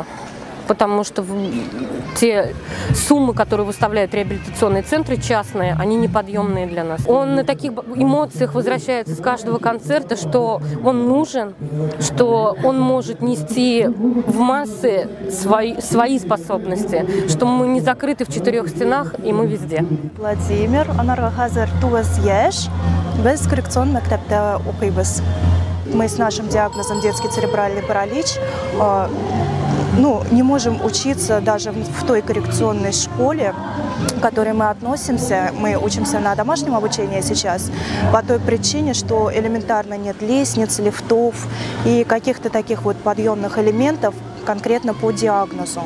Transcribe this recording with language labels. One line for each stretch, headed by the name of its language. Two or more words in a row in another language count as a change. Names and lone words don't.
Russian: Потому что те суммы, которые выставляют реабилитационные центры частные, они неподъемные для нас. Он на таких эмоциях возвращается с каждого концерта, что он нужен, что он может нести в массы свои способности, что мы не закрыты в 4 стенах, и мы везде.
Tatar: Владимир, анарга хәзер 9 яшь, без коррекцион мәктәптә укыйбыз.
Russian: Мы с нашим диагнозом детский церебральный паралич не можем учиться даже в той коррекционной школе, к которой мы относимся. Мы учимся на домашнем обучении сейчас по той причине, что элементарно нет лестниц, лифтов и каких-то таких вот подъемных элементов конкретно по диагнозу.